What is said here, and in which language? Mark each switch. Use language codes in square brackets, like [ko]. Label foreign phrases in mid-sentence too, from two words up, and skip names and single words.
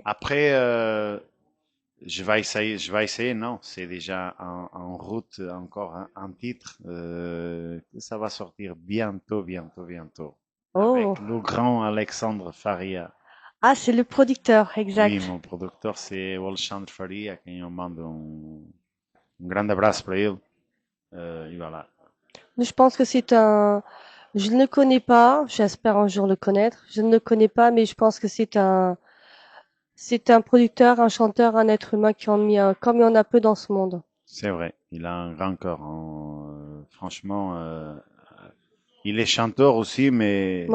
[fr] Après, je vais essayer, non, c'est déjà en route encore un titre, que ça va sortir bientôt, bientôt, bientôt, Oh, avec le grand Alexandre Faria. ah, c'est le producteur, Oui, exact. mon producteur, c'est [pt] o Alexandre Faria, a quem eu mando grande abraço para ele. [fr] Et voilà. Je pense que je ne le connais pas, j'espère un jour le connaître. Je ne le connais pas, mais je pense que c'est un producteur, un chanteur, un être humain comme il y en a peu dans ce monde. C'est vrai, il a un grand cœur. Franchement, il est chanteur aussi, mais